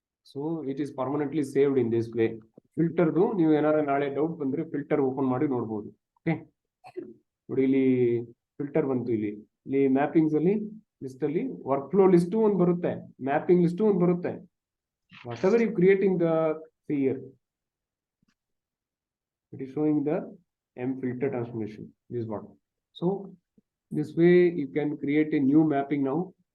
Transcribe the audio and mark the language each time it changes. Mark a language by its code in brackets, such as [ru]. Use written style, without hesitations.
[en] So it is permanently saved in this way. [kn] ಫಿಲ್ಟರ್ದು ನೀವು ಏನಾರ ನಾಳೆ ಡೌಟ್ ಬಂದ್ರೆ ಫಿಲ್ಟರ್ ಓಪನ್ ಮಾಡಿ ನೋಡ್ಬೋದು. ಓಕೆ, ನೋಡಿ ಇಲ್ಲಿ ಫಿಲ್ಟರ್ ಬಂತು, ಇಲ್ಲಿ ಮ್ಯಾಪಿಂಗ್ಸ್ ಅಲ್ಲಿ ಲಿಸ್ಟ್ ಅಲ್ಲಿ ವರ್ಕ್ ಫ್ಲೋ ಲಿಸ್ಟ್ ಒಂದು ಬರುತ್ತೆ, ಮ್ಯಾಪಿಂಗ್ ಲಿಸ್ಟ್ ಒಂದು ಬರುತ್ತೆ. [en] Whatever you creating the here, it is showing the m_filter transformation. This is what. So this way you can create a new mapping now.